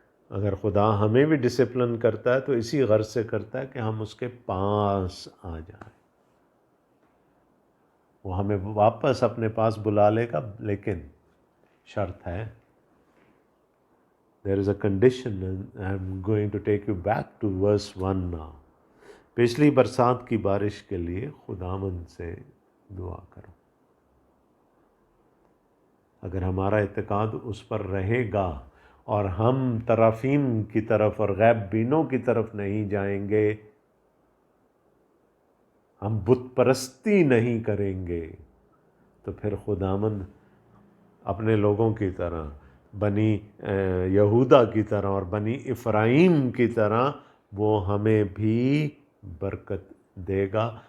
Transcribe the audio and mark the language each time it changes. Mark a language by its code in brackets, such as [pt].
[ur] اگر خدا ہمیں بھی ڈسپلن کرتا ہے تو اسی غرض سے کرتا ہے کہ ہم اس کے پاس آ جائیں. وہ ہمیں واپس اپنے پاس بلا لے گا، لیکن شرط ہے. [en] There is a condition and I'm going to take you back to verse 1 now. [ur] پچھلی برسات کی بارش کے لیے خداوند سے دعا کرو. اگر ہمارا اعتقاد اس پر رہے گا اور ہم ترافیم کی طرف اور غیب بینوں کی طرف نہیں جائیں گے، ہم بت پرستی نہیں کریں گے، تو پھر خداوند اپنے لوگوں کی طرح، بنی یہودا کی طرح اور بنی افرائیم کی طرح وہ ہمیں بھی برکت دے گا.